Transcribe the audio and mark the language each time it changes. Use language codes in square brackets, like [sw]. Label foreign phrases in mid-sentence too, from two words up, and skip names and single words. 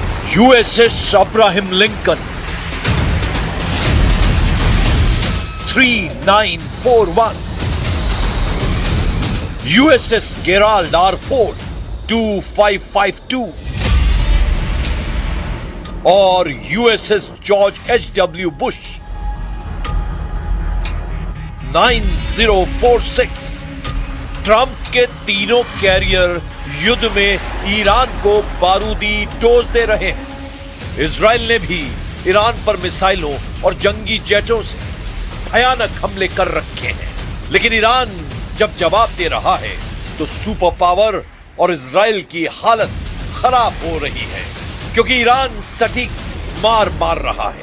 [hi] USS Abraham Lincoln 3941, USS Gerald R. Ford 2552 और USS George H.W. Bush 9046। ट्रंप के तीनों कैरियर युद्ध में ईरान को बारूदी डोज दे रहे हैं। इजराइल ने भी ईरान पर मिसाइलों और जंगी जेटों से भयानक हमले कर रखे हैं, लेकिन ईरान जब जवाब दे रहा है तो [en] super power [hi] और इजराइल की हालत खराब हो रही है, क्योंकि ईरान सटीक मार रहा है।